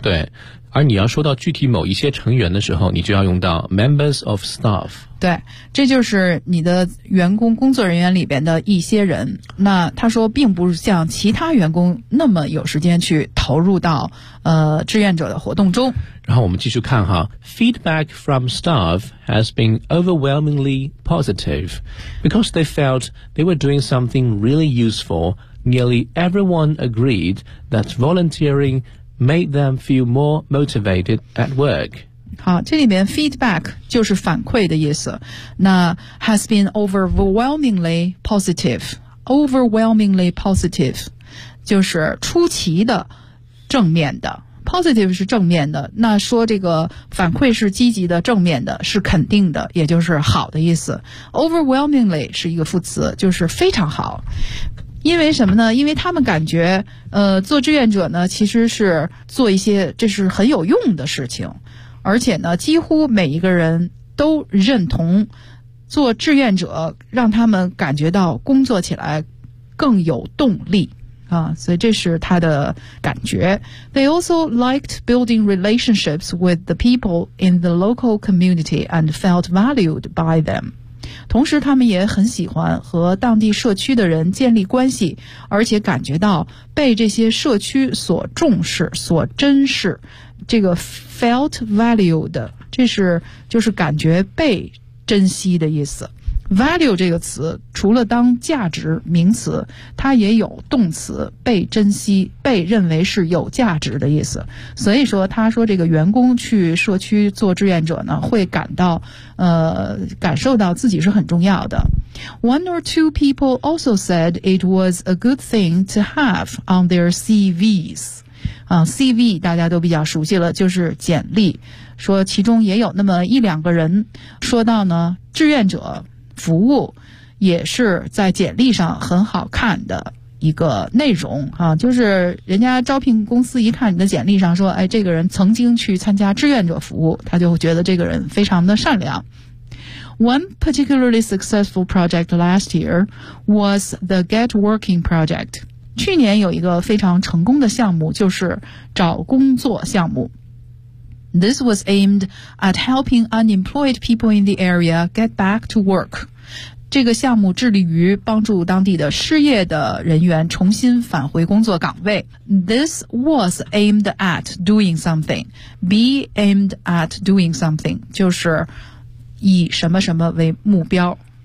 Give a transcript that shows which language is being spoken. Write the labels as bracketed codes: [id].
[zh] 对。而你要说到具体某一些成员的时候，你就要用到 [en] members of staff。 [zh] 对，这就是你的员工工作人员里边的一些人。那他说并不像其他员工那么有时间去投入到志愿者的活动中。然后我们继续看哈， [en] feedback from staff has been overwhelmingly positive because they felt they were doing something really useful. Nearly everyone agreed that volunteering made them feel more motivated at work. [zh] 好，这里面 feedback 就是反馈的意思。那 [en] has been overwhelmingly positive. Overwhelmingly positive [zh] 就是出奇的正面的。 Positive 是正面的，那说这个反馈是积极的、正面的，是肯定的，也就是好的意思。Overwhelmingly 是一个副词，就是非常好。因为什么呢？因为他们感觉做志愿者呢其实是做一些这是很有用的事情，而且呢几乎每一个人都认同做志愿者让他们感觉到工作起来更有动力啊，所以这是他的感觉。 [en] They also liked building relationships with the people in the local community and felt valued by them. [zh] 同时他们也很喜欢和当地社区的人建立关系，而且感觉到被这些社区所重视所珍视。这个 [en] felt valued [zh] 这是就是感觉被珍惜的意思。 Value 这个词除了当价值名词，它也有动词被珍惜被认为是有价值的意思。所以说他说这个员工去社区做志愿者呢会感到感受到自己是很重要的。 [en] One or two people also said it was a good thing to have on their CVs. [zh] CV 大家都比较熟悉了，就是简历。说其中也有那么一两个人说到呢志愿者服务也是在简历上很好看的一个内容啊，就是人家招聘公司一看你的简历上说哎，这个人曾经去参加志愿者服务，他就觉得这个人非常的善良。 [en] One particularly successful project last year was the Get Working Project. [zh] 去年有一个非常成功的项目就是找工作项目。 [en] This was aimed at helping unemployed people in the area get back to work. [zh] 这个项目致力于帮助当地的失业的人员重新返回工作岗位。 [en] This was aimed at doing something. Be aimed at doing something. [zh] 就是以什么什么为目标。